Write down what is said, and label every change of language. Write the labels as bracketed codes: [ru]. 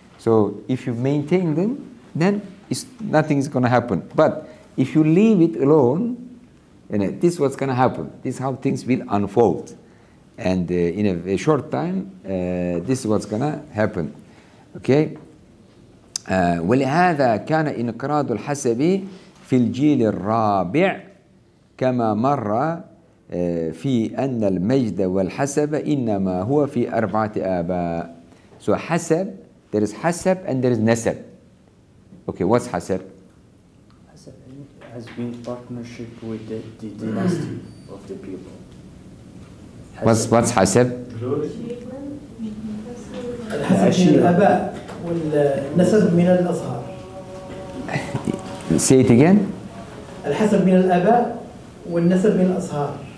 [en] So if you maintain them, then nothing is going to happen. But if you leave it alone, this is what's going to happen. This is how things will unfold. And in a short time, this is what's going to happen. Okay? [ar] ولهذا كان انقراض الحسب في الجيل الرابع كما مر في أن المجد والحسب إنما هو في 4 آباء. [en] So حسب, there is حسب and there is نسب. Okay, what's حسب? Hasab has been partnership with the dynasty of the people. What's حسب? [ar] الحسب من الآباء والنسب من الأصهار. [en] Say it again. [ar] الحسب من الآباء والنسب من الأصهار.